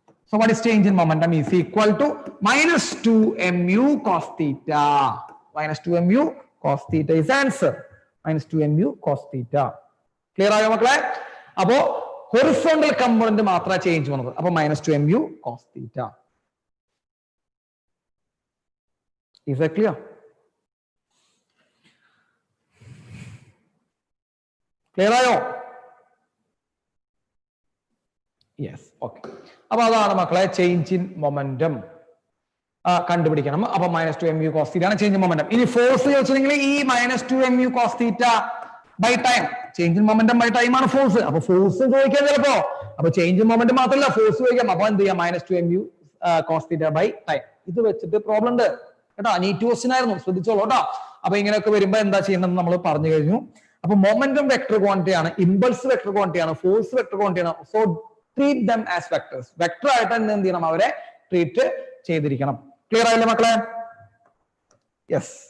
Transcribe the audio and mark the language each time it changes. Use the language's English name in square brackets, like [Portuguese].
[English] So what is change in momentum is equal to -2mu cos theta. -2mu cos theta is answer. -2mu cos theta. [Malayalam] Clear ആയോ മക്കളെ? അപ്പോ horizontal component മാത്രമേ change വന്നത്. അപ്പൊ -2mu cos theta. [English] Is that clear? [Malayalam] Clear ആയോ? [English] Yes, okay. [Malayalam] അപ്പൊ അതാണ് മക്കളെ ചേഞ്ച് ഇൻ മൊമെന്റം കണ്ടുപിടിക്കണം. അപ്പൊ -2mu cos theta ആണ് ചേഞ്ച് ഇൻ മൊമെന്റം. ഇനി ഫോഴ്സ് ചോദിച്ചെങ്കിൽ ഈ -2mu cos theta by time, change in momentum by time ആണ് ഫോഴ്സ്. അപ്പൊ ഫോഴ്സ് ചോദിക്കാൻ ചിലപ്പോ, അപ്പൊ ചേഞ്ച് ഇൻ മൊമെന്റം മാത്രമല്ല ഫോഴ്സ് ചോദിക്കാം. അപ്പൊ എന്ത് ചെയ്യാം? -2mu cos theta by time. ഇത് വെച്ചിട്ട് പ്രോബ്ലം ഉണ്ട് കേട്ടോ, നീറ്റ് ക്വസ്റ്റ്യൻ ആയിരുന്നു, ശ്രദ്ധിച്ചോളൂ കേട്ടോ. അപ്പൊ ഇങ്ങനെയൊക്കെ വരുമ്പോ എന്താ ചെയ്യണമെന്ന് നമ്മൾ പറഞ്ഞു കഴിഞ്ഞു. അപ്പൊ മൊമെന്റം വെക്ടർ ക്വാണ്ടിറ്റി ആണ്, ഇമ്പൾസ് വെക്ടർ ക്വാണ്ടിറ്റി ആണ്, ഫോഴ്സ് വെക്ടർ ക്വാണ്ടിറ്റി ആണ്. [English] So treat them as vectors. [Malayalam] Vector ആയിട്ട് തന്നെ എന്ത് ചെയ്യണം? അവരെ ട്രീറ്റ് ചെയ്തിരിക്കണം. ക്ലിയർ ആയില്ലേ മക്കളെ? യെസ്.